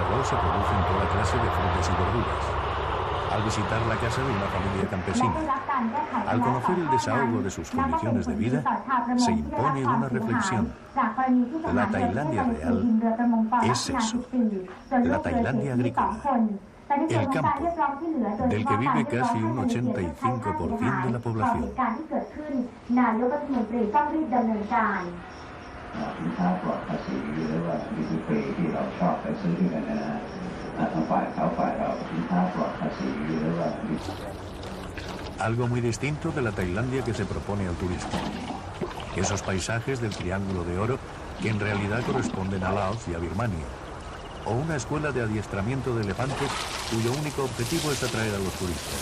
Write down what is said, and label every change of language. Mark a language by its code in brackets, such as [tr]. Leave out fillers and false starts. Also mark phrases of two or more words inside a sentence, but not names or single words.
[es] arroz se producen toda clase de frutas y verduras, al visitar la casa de una familia campesina, al conocer el desahogo de sus condiciones de vida, se impone una reflexión. La Tailandia real es eso, la Tailandia agrícola, el campo, del que vive casi un 85% de la población. [th] สินค้าปลอดภาษีหรือว่าดิสเพย์ที่เราชอบไปซื้อกันนะทั้งฝ่ายเขาฝ่ายเราสินค้าปลอดภาษีหรือว่า [es] Algo muy distinto de la Tailandia que se propone al turismo. Esos paisajes del Triángulo de Oro que en realidad corresponden a Laos y a Birmania. O una escuela de adiestramiento de elefantes cuyo único objetivo es atraer a los turistas.